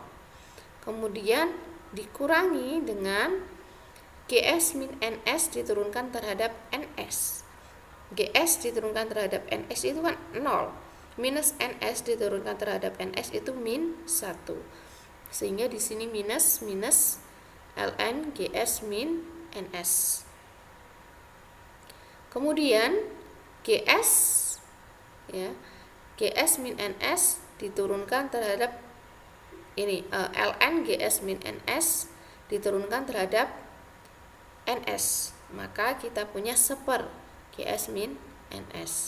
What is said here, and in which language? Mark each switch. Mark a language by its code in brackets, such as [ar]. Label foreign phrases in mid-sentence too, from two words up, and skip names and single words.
[id] Kemudian dikurangi dengan GS min NS diturunkan terhadap NS. GS diturunkan terhadap NS itu kan 0. Minus NS diturunkan terhadap NS itu min 1. Sehingga di sini minus ln GS min NS. Kemudian GS ya, GS min NS diturunkan terhadap ini ln GS min NS diturunkan terhadap NS. Maka kita punya seper GS min NS.